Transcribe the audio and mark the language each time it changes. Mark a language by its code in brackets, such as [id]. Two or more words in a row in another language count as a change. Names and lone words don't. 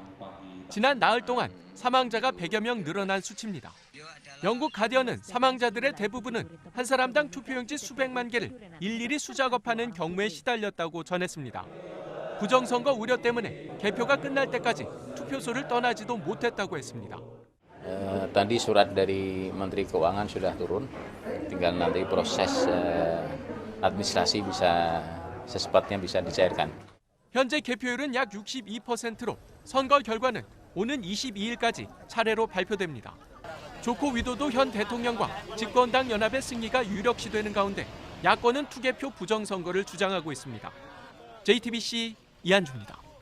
[ko] 지난 나흘 동안 사망자가 100여 명 늘어난 수치입니다. 영국 가디언은 사망자들의 대부분은 한 사람당 투표용지 수백만 개를 일일이 수작업하는 경무에 시달렸다고 전했습니다. 부정선거 우려 때문에 개표가 끝날 때까지 투표소를 떠나지도 못했다고 했습니다. [id] Tadi surat dari Menteri Keuangan sudah turun, tinggal nanti proses administrasi secepatnya bisa dicairkan. [ko] 현재 개표율은 약 62%로 선거 결과는 오는 22일까지 차례로 발표됩니다. 조코 위도도 현 대통령과 집권당 연합의 승리가 유력시되는 가운데 야권은 투개표 부정선거를 주장하고 있습니다. JTBC 이한주입니다.